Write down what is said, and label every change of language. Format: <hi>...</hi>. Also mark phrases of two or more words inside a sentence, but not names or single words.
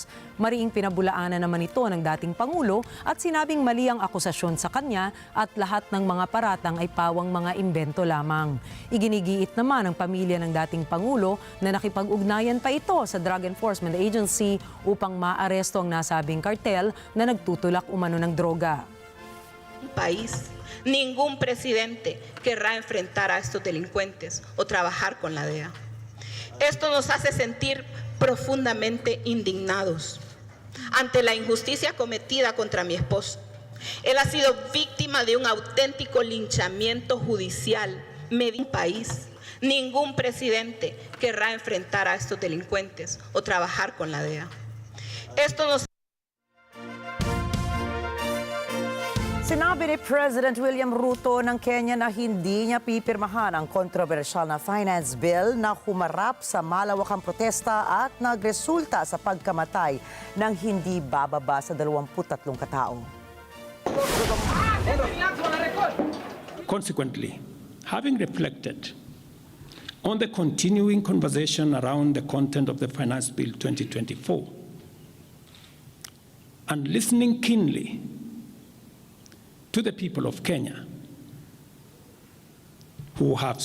<tl>Mariing pinabulaanan naman ito ng dating Pangulo at sinabing mali ang akusasyon sa kanya at lahat ng mga paratang ay pawang mga imbento lamang. Iginigiit naman ng pamilya ng dating Pangulo na nakipag-ugnayan pa ito sa Drug Enforcement Agency upang maaresto ang nasabing kartel na nagtutulak umano ng droga.</tl> <es>País, ningún presidente querrá enfrentar a estos delincuentes o trabajar con la DEA. Esto nos hace sentir profundamente indignados ante la injusticia cometida contra mi esposo. Él ha sido víctima de un auténtico linchamiento judicial en un país. Ningún presidente querrá enfrentar a estos delincuentes o trabajar con la DEA. Esto nos</es> <tl>Sinabi ni President William Ruto ng Kenya na hindi niya pipirmahan ang kontrobersyal na</tl> <en>finance bill</en> <tl>na humarap sa malawakang protesta at nagresulta sa pagkamatay ng hindi bababa sa 23 katao.</tl> <en>Consequently, having reflected on the continuing conversation around the content of the Finance Bill 2024 and listening keenly to the people of Kenya, who have</en>